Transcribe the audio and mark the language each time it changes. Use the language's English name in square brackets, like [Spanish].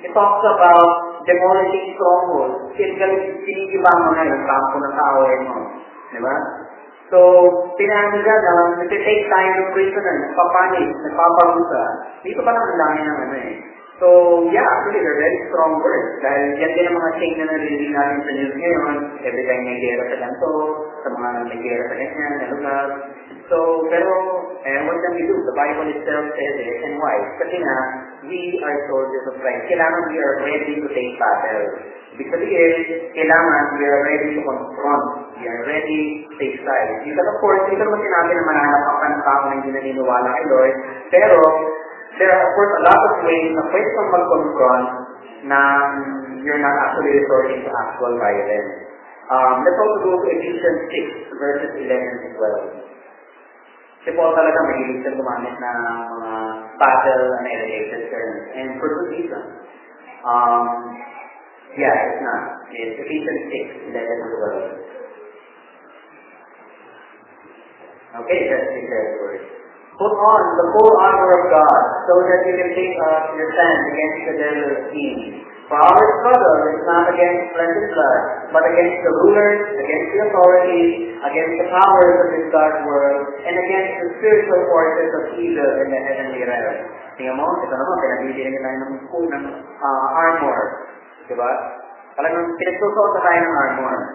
[English] It talks about demolishing strongholds. [Filipino] Sinigiba mo na yung kampo ng kaaway mo. Diba? So, pinano dyan na, nag-take tayo ng prisoner, nagpapanik, nagpaparusa. Dito pa naman dami ng ano eh. [English] So, yeah, actually, they're very strong words. [Filipino] Dahil yan din ang mga chain na narinig natin sa news ngayon. [English] Every time [Filipino] may gera sa ganito, sa mga may gera sa ganyan, na lugar. [English] So, [Filipino] pero, [English] what can we do? The Bible itself says it, and why? [Filipino] Kasi nga, [English] we are soldiers of Christ. [Filipino] Kailangan [English] we are ready to take battle. [Filipino] Ibig sabihin, kailangan [English] we are ready to confront. We are ready to take sides. Because of course, [Filipino] hindi naman sinabi na mananap ka ng tao na hindi naniniwala kay Lord. Pero, [English] there are of course a lot of ways [Filipino] na pwede kang mag-confront na [English] you're not actually resorting to actual violence. Let's also go to Ephesians 6, verses 11 and 12. [Filipino] Si Paul talaga mahilig siya gumamit ng mga [English] battle and related terms. And for good reason. Yeah, it's not. It's Ephesians 6, 11 and 12. Okay, let's declare the word. Put on the full armor of God, so that you can take up your stand against the devil's schemes. For our struggle is not against flesh and blood, but against the rulers, against the authorities, against the powers of this dark world, and against the spiritual forces of evil in the heavenly realms. [Filipino] Tingnan mo, ito naman, pinabili rin tayo ng armor. Diba? Talagang pinagsusuot na tayo ng armor.